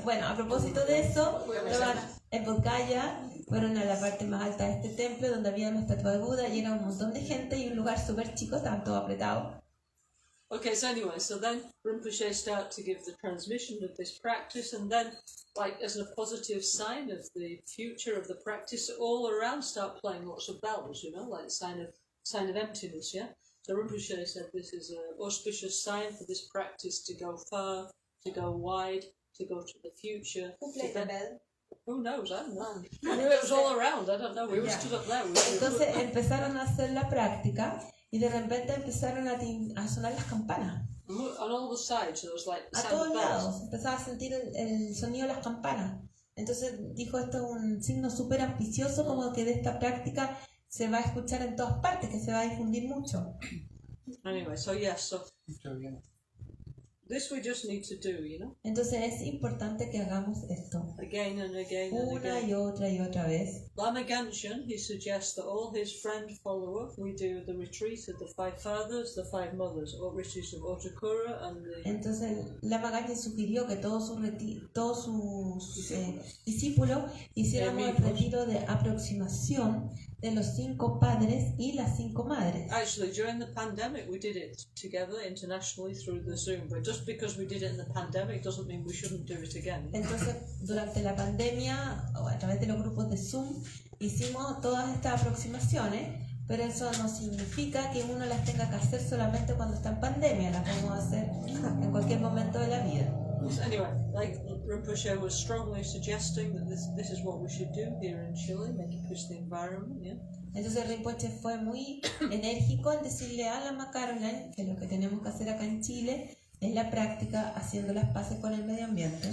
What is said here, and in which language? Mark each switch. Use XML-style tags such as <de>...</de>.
<es>Bueno, a propósito de eso, en Bodh Gaya fueron a la parte más alta de este templo donde había una estatua de Buda, y era un montón de gente y un lugar súper chico, estaban todos apretados.</es> <en>Okay, so anyway, so then Rinpoche started to give the transmission of this practice, and then, like, as a positive sign of the future of the practice, all around start playing lots of bells, you know, like a sign of emptiness, yeah? So Rinpoche said this is an auspicious sign for this practice to go far, to go wide, to go to the future. Who knows? I don't know. I knew it was all around. I don't know. We were stood up there.</en> <es>Entonces empezaron a hacer la práctica y de repente empezaron a sonar las campanas.</es> <en>On all the sides, there was like</en> <es>a todos lados empezaba a sentir el sonido de las campanas. Entonces dijo, esto es un signo súper auspicioso, como que de esta práctica se va a escuchar en todas partes, que se va a difundir mucho.</es> <en>Anyway, so yes, so</en> <es>Mucho bien.</es> <en>this we just need to do, you know,</en> <es>Entonces es importante que hagamos esto</es> <en>again and again and</en> <es>una</es> <en>again.</en> <es>y otra vez.</es> <en>Lama Gancgehn, he suggests that all his friend follower, we do the retreat of the 5 fathers, the 5 mothers, or retreat of Otakura and the...</en> <es>Entonces Lama Gancgehn sugirió que todos sus discípulos hiciéramos el retiro de aproximación de los 5 padres y las 5 madres.</es> <en>Actually, during the pandemic, we did it together internationally through the Zoom, but just because we did it in the pandemic doesn't mean we shouldn't do it again.</en> <es>Entonces, durante la pandemia, o a través de los grupos de Zoom, hicimos todas estas aproximaciones, pero eso no significa que uno las tenga que hacer solamente cuando está en pandemia, las podemos hacer en cualquier momento de la vida.</es> <en>So anyway, like Rinpoche was strongly suggesting that this is what we should do here in Chile, make it push the environment, yeah?</en> <es>Entonces Rinpoche fue muy enérgico en decirle a Lama Caroline que lo que tenemos que hacer acá en Chile es la práctica haciendo las paces con el medio ambiente.</es>